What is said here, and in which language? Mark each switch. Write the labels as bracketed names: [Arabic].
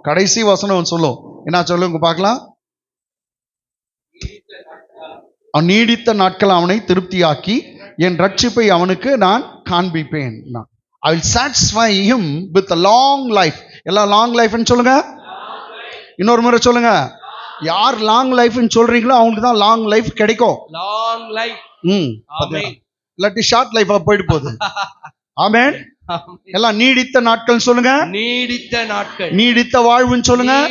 [Tamil] கடைசி வசனம் சொல்லும், என்ன சொல்லுங்க பார்க்கலாம். அவன் நீடித்த நாட்கள் அவனை திருப்தியாக்கி என் ரட்சிப்பை அவனுக்கு நான் காண்பிப்பேன். [English] I will satisfy him with a long life. [Tamil] எல்லாம் லாங் லைஃப்னு சொல்லுங்க. இன்னொரு முறை சொல்லுங்க. யார் லாங் லைஃப்னு சொல்றீங்களோ அவங்களுக்கு தான் லாங் லைஃப் கிடைக்கும். [English] Long life. Amen. [Tamil] இல்லாட்டி ஷார்ட் லைஃபா போயிட்டு போகுது. ஆமென். எல்லாம் நீடித்த நாட்கள் சொல்லுங்க. நீடித்த நாட்கள். நீடித்த வாழ்வுன்னு சொல்லுங்க.